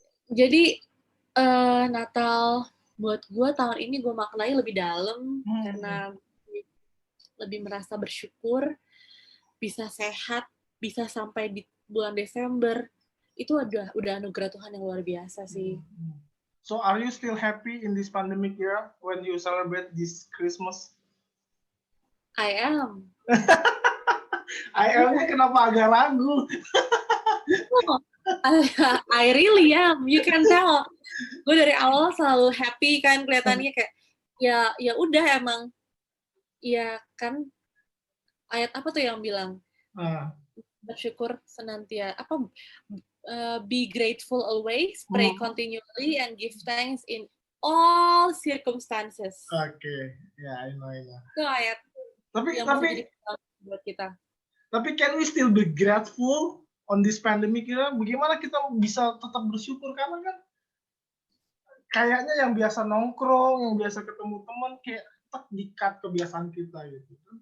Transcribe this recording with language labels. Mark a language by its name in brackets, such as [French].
[Indonesian] Jadi Natal buat gue tahun ini gue maknai lebih dalam karena lebih merasa bersyukur bisa sehat, bisa sampai di bulan Desember. Itu udah anugerah Tuhan yang luar biasa sih. [English] So are you still happy in this pandemic year when you celebrate this Christmas? I am. I am- [Indonesian] nya kenapa agak ragu? [English] I really am. You can tell. [Indonesian] Gue dari awal selalu happy kan, kelihatannya kayak ya udah emang. Ya kan, ayat apa tuh yang bilang? Bersyukur senantiasa, [English] be grateful always, pray continually, and give thanks in all circumstances. Okay, I know. [Indonesian] Itu ayat yang bisa jadi buat kita. [English] Tapi can we still be grateful on this pandemic era? [Indonesian] Bagaimana kita bisa tetap bersyukur, karena kan kayaknya yang biasa nongkrong, yang biasa ketemu teman kayak tetap di-cut kebiasaan kita gitu.